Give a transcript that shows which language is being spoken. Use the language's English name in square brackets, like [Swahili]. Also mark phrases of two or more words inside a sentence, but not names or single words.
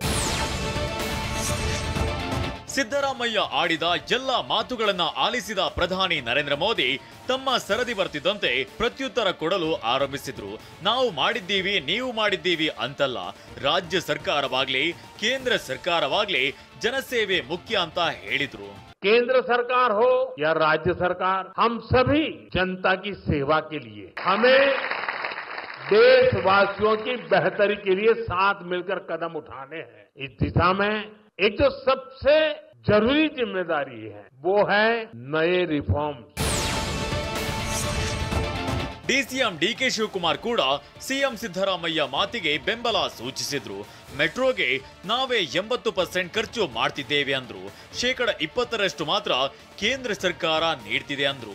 [Kannada] ಸಿದ್ದರಾಮಯ್ಯ ಆಡಿದ ಎಲ್ಲ ಮಾತುಗಳನ್ನ ಆಲಿಸಿದ ಪ್ರಧಾನಿ ನರೇಂದ್ರ ಮೋದಿ ತಮ್ಮ ಸರದಿ ಬರ್ತಿದ್ದಂತೆ ಪ್ರತ್ಯುತ್ತರ ಕೊಡಲು ಆರಂಭಿಸಿದ್ರು. ನಾವು ಮಾಡಿದ್ದೀವಿ, ನೀವು ಮಾಡಿದ್ದೀವಿ ಅಂತಲ್ಲ. ರಾಜ್ಯ ಸರ್ಕಾರವಾಗ್ಲಿ ಕೇಂದ್ರ ಸರ್ಕಾರವಾಗ್ಲಿ ಜನಸೇವೆ ಮುಖ್ಯ ಅಂತ ಹೇಳಿದ್ರು. [Hindi] केंद्र सरकार हो या राज्य सरकार, हम सभी जनता की सेवा के लिए, हमें देशवासियों की बेहतरी के लिए साथ मिलकर कदम उठाने हैं. इस दिशा में एक जो सबसे जरूरी जिम्मेदारी है वो है नए रिफॉर्म्स. [Kannada] ಡಿಸಿಎಂ ಡಿಕೆ ಶಿವಕುಮಾರ್ ಕೂಡ ಸಿಎಂ ಸಿದ್ದರಾಮಯ್ಯ ಮಾತಿಗೆ ಬೆಂಬಲ ಸೂಚಿಸಿದ್ರು. ಮೆಟ್ರೋಗೆ ನಾವೇ 80% ಖರ್ಚು ಮಾಡ್ತಿದ್ದೇವೆ ಅಂದ್ರು. 20% ಮಾತ್ರ ಕೇಂದ್ರ ಸರ್ಕಾರ ನೀಡ್ತಿದೆ ಅಂದ್ರು.